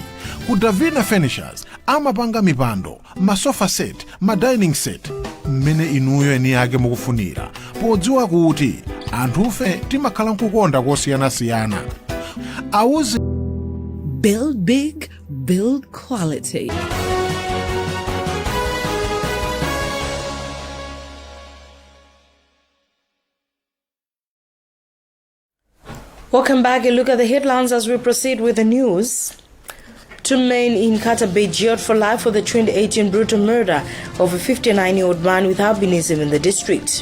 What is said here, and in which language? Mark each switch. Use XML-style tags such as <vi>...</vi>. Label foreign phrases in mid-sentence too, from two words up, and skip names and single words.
<ny>Ku Davina Furnitures amapanga mipando, masofa set,</ny> <en>dining set</en> <ny>mmene inuyo eni yake mukufunira. Podziwa kuti anthufe timakhala nkukonda kosiyanasiyana. Awuzi</ny> <en>Build big, build quality. Welcome back. A look at the headlines as we proceed with the news. 2 men in Kata Bay jailed for life for the 2018 brutal murder of a 59-year-old man with albinism in the district.</en>